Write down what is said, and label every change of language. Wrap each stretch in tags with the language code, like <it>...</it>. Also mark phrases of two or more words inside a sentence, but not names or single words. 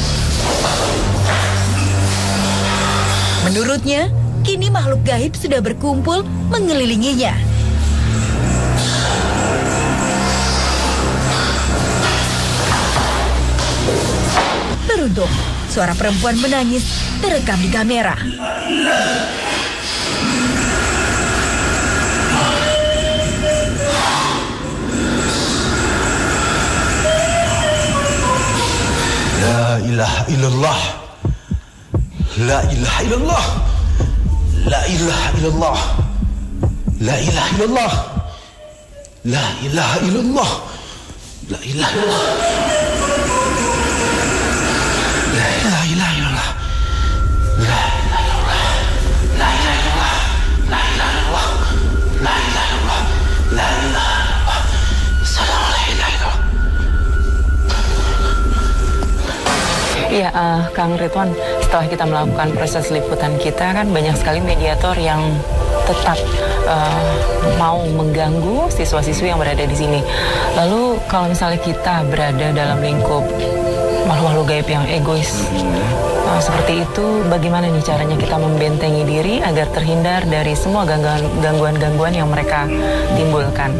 <id>Menurutnya, kini makhluk gaib sudah berkumpul mengelilinginya. Beruntung, suara perempuan menangis terekam di kamera.</id> <ar>لا إله إلا الله. لا إله إلا الله. لا إله إلا الله. لا إله إلا الله. لا إله إلا الله. لا إله إلا الله. لا إله إلا الله. لا إله إلا الله. لا إله إلا الله. لا إله إلا الله. لا إله إلا الله. لا إله إلا الله. سلام لا إله إلا الله.</ar> <id>Iya, Kang Ridwan, setelah kita melakukan proses liputan kita kan banyak sekali mediator yang tetap mau mengganggu siswa-siswi yang berada di sini. Lalu kalau misalnya kita berada dalam lingkup makhluk-makhluk gaib yang egois seperti itu, bagaimana nih caranya kita membentengi diri agar terhindar dari semua gangguan-gangguan yang mereka timbulkan?</id>